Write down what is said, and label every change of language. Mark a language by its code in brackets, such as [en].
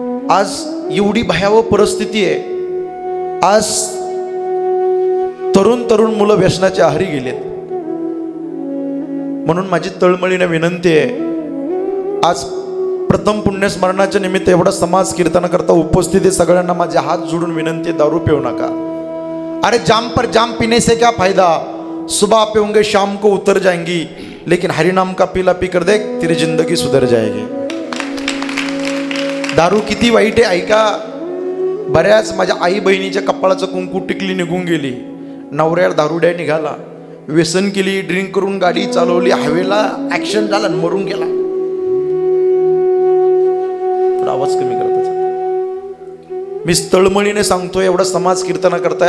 [mr] आज एवढी भयावह परिस्थिती आहे. आज तरुण मुलं व्यसनाच्या आहारी गेलेत. म्हणून माझी तळमळीने विनंती आहे, आज प्रथम पुण्यस्मरणाच्या निमित्त एवढा समाज कीर्तनाकरता उपस्थित आहे. सगळ्यांना माझे हात जोडून विनंती आहे, दारू पिऊ नका. [hi] अरे जाम पर जाम पीने से क्या फायदा, सुबह पीऊंगे शाम को उतर जाएंगी, लेकिन हरिनाम का पीला पी कर देख तेरी जिंदगी सुधर जाएगी. [mr] दारू किती वाईट आहे ऐका. बऱ्याच माझ्या आई बहिणीच्या कपाळाचं कुंकू टिकली निघून गेली. नवऱ्याला दारुड्या निघाला, व्यसन केली, ड्रिंक करून गाडी चालवली, हवेला ऍक्शन झाला, मरून गेला. आवाज कमी करता. मी तळमळीने सांगतोय, एवढा समाज कीर्तना करताय.